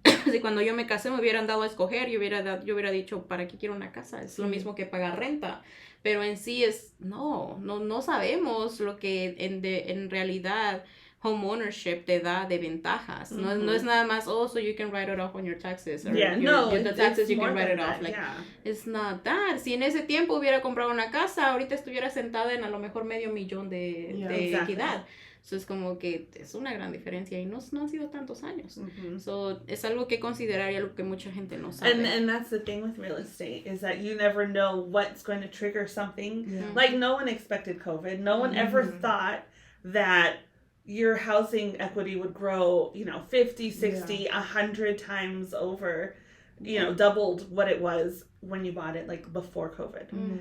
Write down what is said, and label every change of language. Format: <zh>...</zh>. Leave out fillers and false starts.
<es>Si cuando yo me casé me hubieran dado a escoger, yo hubiera dicho, ¿para qué quiero una casa? Es lo mismo que pagar renta. Pero en sí no sabemos lo que en realidad home ownership te da de ventajas. No es nada más,</es> <en>so you can write it off on your taxes. Or the taxes you can write it off. It's not that.</en> <es>Si en ese tiempo hubiera comprado una casa, ahorita estuviera sentada en a lo mejor $500,000 de equidad. So es como que es una gran diferencia y no han sido tantos años. So es algo que considerar y algo que mucha gente no sabe.</es> <en>And that's the thing with real estate is that you never know what's going to trigger something. Like no one expected COVID. No one ever thought that your housing equity would grow, 50, 60, 100 times over, doubled what it was when you bought it, like before COVID.</en>